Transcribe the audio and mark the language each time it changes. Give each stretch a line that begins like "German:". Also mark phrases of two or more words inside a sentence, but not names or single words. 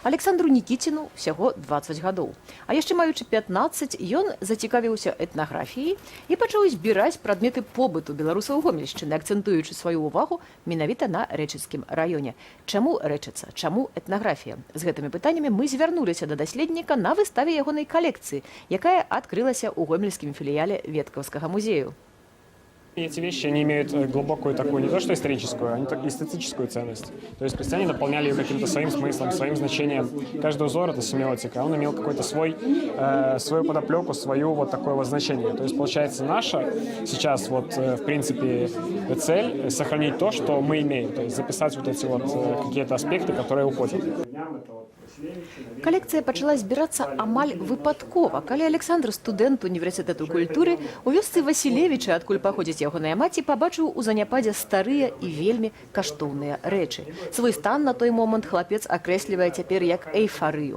Belarusian: Александру Нікіціну всяго 20 гадоў. А яшчэ маючы 15, ён зацікавіўся этнаграфіяй і пачаў збіраць прадметы побыту беларусаў Гомельшчыны, акцэнтуючы сваю ўвагу менавіта на рэчыцкім раёне. Чаму рэчыца? Чаму этнаграфія? З гэтымі пытаннямі мы звярнуліся да даследніка на выставе ягонай калекцыі, якая адкрылася ў гомельскім філіяле Веткаўскага музею.
Russian: Эти вещи, они имеют глубокую такую, не то что историческую, они так эстетическую ценность. То есть крестьяне наполняли ее каким-то своим смыслом, своим значением. Каждый узор — это семиотика, он имел какой-то свою подоплеку, свою вот такое вот значение. То есть, получается, наша сейчас вот, в принципе, цель — сохранить то, что мы имеем, то есть записать вот эти вот какие-то аспекты, которые уходят.
Belarusian: Калекцыя пачала збірацца амаль выпадкова, калі Александр, студэнт універсітэту культуры, у вёсцы Васілевіча, адкуль паходзіць ягоная маці, пабачыў у заняпадзе старыя і вельмі каштоўныя рэчы. Свой стан на той момант хлапец акрэслівае цяпер як эйфарыю.